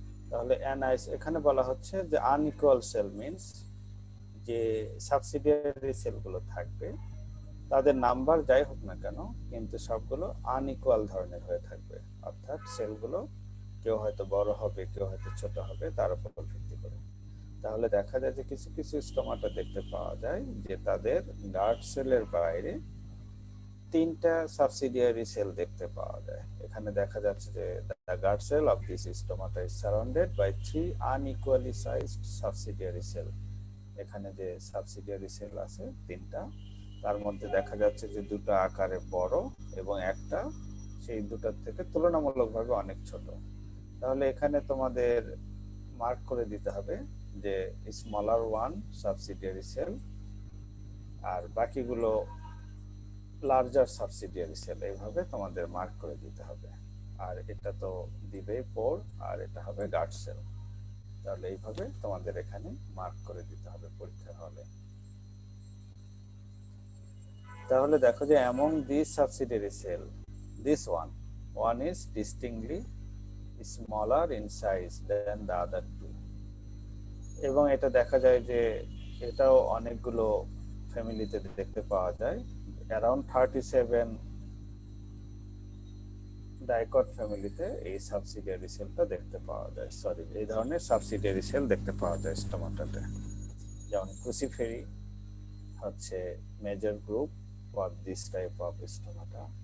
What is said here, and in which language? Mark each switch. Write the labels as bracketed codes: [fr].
[bn] তাহলে এখানে বলা হচ্ছে যে আনইকুয়াল সেল মিন্স যে সাবসিডিয়ারি সেলগুলো থাকবে তাদের নাম্বার যাই হোক না কেন কিন্তু সবগুলো আনইকুয়াল ধরনের হয়ে থাকবে, অর্থাৎ সেলগুলো কেউ হয়তো বড় হবে কেউ হয়তো ছোট হবে তার উপর ভিত্তি করে। তাহলে দেখা যায় যে কিছু কিছু স্টোমাটা দেখতে পাওয়া যায় যে তাদের গার্ড সেলের বাইরে তিনটা সাবসিডিয়ারি সেল দেখতে পাওয়া যায়। এখানে দেখা যাচ্ছে যে [en] the guard cell of this stomata is surrounded by three unequally sized subsidiary cell. [bn] এখানে যে সাবসিডিয়ারি সেল আছে তিনটা, তার মধ্যে দেখা যাচ্ছে যে দুটো আকারে বড় এবং একটা সেই দুটার থেকে তুলনামূলকভাবে অনেক ছোট। তাহলে এখানে তোমাদের মার্ক করে দিতে হবে যে স্মলার ওয়ান সাবসিডিয়ারি সেল আর বাকিগুলো লার্জার সাবসিডিয়ারি সেল, এইভাবে তোমাদের মার্ক করে দিতে হবে। আর এটা তো দিবে পোর আর এটা হবে গার্ড সেল। তাহলে এইভাবে তোমাদের এখানে মার্ক করে দিতে হবে পরীক্ষার হলে। তাহলে দেখো যে [en] among these subsidiary cell this one is distinctly smaller in size than the other two, [bn] এবং এটা দেখা যায় যে এটাও অনেকগুলো ফ্যামিলিতে দেখতে পাওয়া যায়। অ্যারাউন্ড 37 ডাইকট ফ্যামিলিতে এই সাবসিডিয়ারি সেলটা দেখতে পাওয়া যায়, সরি এই ধরনের সাবসিডিয়ারি সেল দেখতে পাওয়া যায় স্টোমাটাতে। যেমন ক্রুসিফেরি হচ্ছে [en] Major group for this type of stomata.